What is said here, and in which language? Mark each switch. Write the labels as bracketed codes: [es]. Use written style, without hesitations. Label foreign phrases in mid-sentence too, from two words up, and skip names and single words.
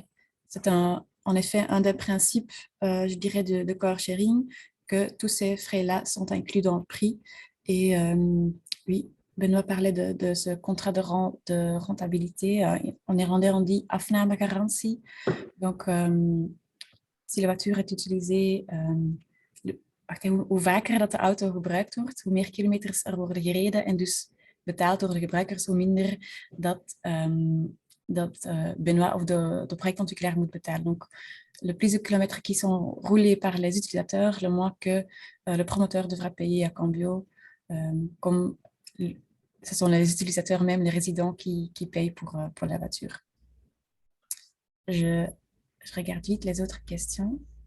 [fr] C'est en effet un des principes, je dirais, de [en] car sharing, [fr] que tous ces frais-là sont inclus dans le prix. Et oui, Benoît parlait de ce contrat de rentabilité. En néerlandais, on dit afnamegarantie. Donc, si la voiture est utilisée, [nl] hoe vaker dat de auto gebruikt wordt, hoe meer kilometers er worden gereden en dus betaald door de gebruikers, hoe minder dat Benoît of de projectontwikkelaar moet betalen. [fr] Donc, le plus de kilomètres qui sont roulés par les utilisateurs, le moins que le promoteur devra payer à Cambio, comme ce sont les utilisateurs même, les résidents qui payent pour la voiture. Je regarde vite les autres questions.